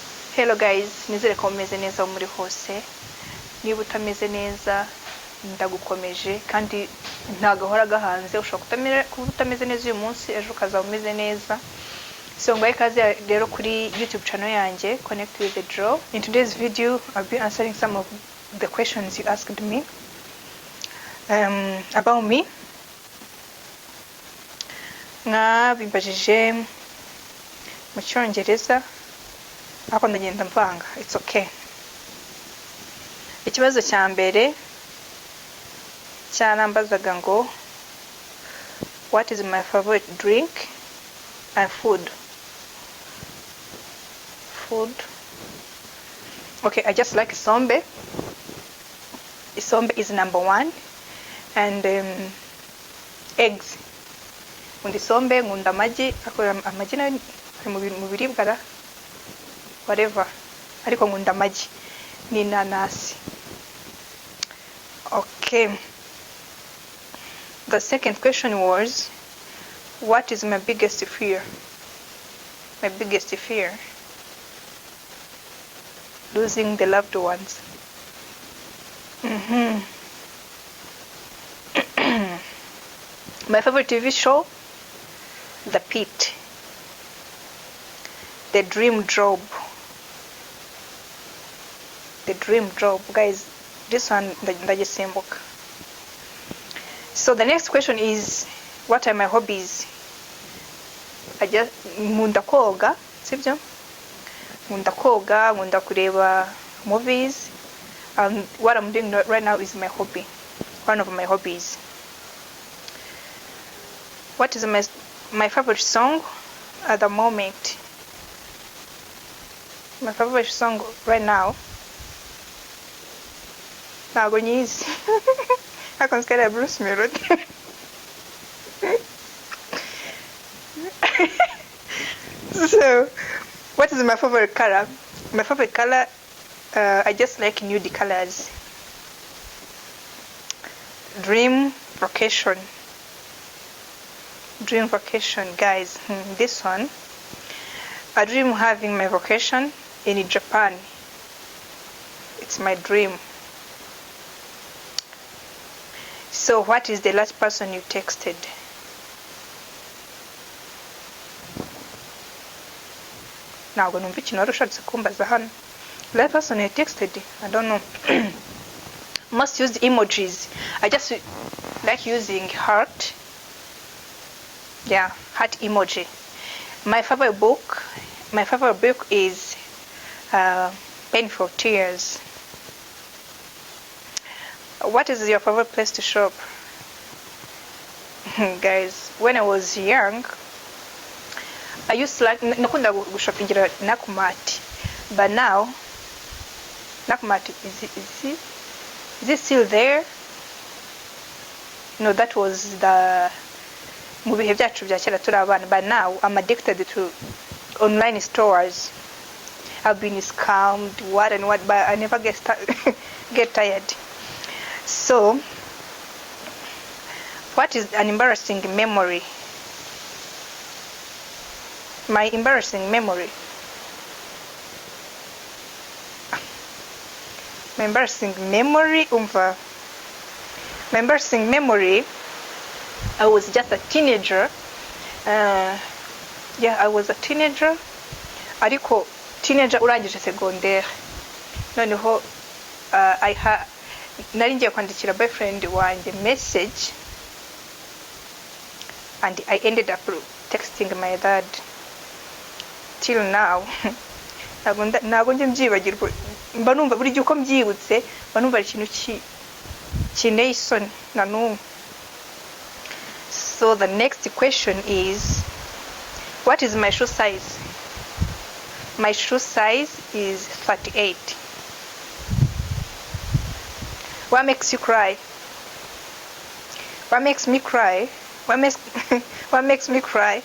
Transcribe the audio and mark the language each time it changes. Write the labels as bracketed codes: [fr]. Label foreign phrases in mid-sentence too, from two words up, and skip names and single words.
[rw] Hello guys, nizere ko mumeze neza muri hose. Niba utameze neza ndagukomeje kandi ntagahora gahanze, ushobora kutameze neza uyu munsi ejo ukazaba umeze neza. So ngaye kaze rero kuri YouTube channel yanjye Connect with the Draw. [en] In today's video I'll be answering some of the questions you asked me about me. [rw] Bimbajije mu Cyongereza ako ndagenda mvanga, [en] it's okay. [rw] Ikibazo cya mbere cyarambazaga ngo [en] what is my favorite drink and food. Okay, I just like isombe. Isombe is number one, and eggs. [rw] Nkunda isombe, nkunda amagi, amagi nayo mu biribwa whatever, ariko nkunda amagi n'inanasi. [en] Okay, the second question was what is my biggest fear. My biggest fear, losing the loved ones. My favorite TV show, The Pit, The Dream Job. The Dream Job, guys, this one ndagisimbuka. So the next question is what are my hobbies. [rw] Nkunda koga, sibyo? Nkunda koga, nkunda kureba movies, [en] and what I'm doing right now is my hobby, one of my hobbies. What is my favorite song at the moment? My favorite song right now, [rw] ntabwo nyizi. Ariko nsikariya Bruce Melody. [en] So what is my favorite color? My favorite color, I just like nude colors. Dream vacation, guys. This one, I dream having my vacation in Japan. It's my dream. So what is the last person you texted? [rw] Ntabwo numva ikintu wari ushatse kumbaza hano. [en] Last person you texted, I don't know. Most used emojis, I just like using heart. Yeah, heart emoji. My favorite book is Painful Tears. What is your favorite place to shop? Guys, when I was young, I used to like [rw] nakunda gushopingira [en] Nakumatt, but now Nakumatt is it still there? No, that was the [rw] mu bihe byacu bya kera turi abana, [en] but now I'm addicted to online stores. I've been scammed, what and what, but I never get tired. So what is an embarrassing memory? My embarrassing memory, my embarrassing memory, I was just a teenager. I was a teenager, [rw] ariko teenager urangije secondaire. Noneho nari ngiye kwandikira boyfriend wanjye message, [en] and I ended up texting my dad. Till now [rw] ntabwo njye mbyibagirwa, mba numva buri gihe uko mbyibutse mba numva ari ikintu kineye isoni na n'umwe. [en] So the next question is what is my shoe size. My shoe size is 38. What makes you cry? What makes me cry? What makes me cry?